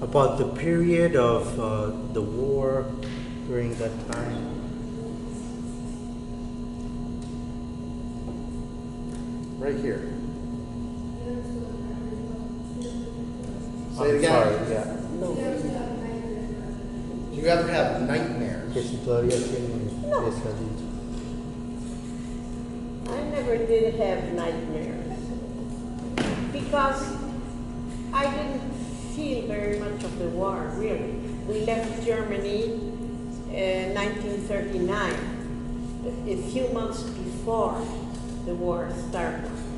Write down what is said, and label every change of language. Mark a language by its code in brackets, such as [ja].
[en] About the period of the war during that time. Right here. Say I'm it again. sorry, yeah. No. Do you ever have nightmares? [es] Que si todavía tiene pesadillas. [en] I never did have nightmares because I didn't feel very much of the war, really. We left Germany in 1939, a few months before the war started.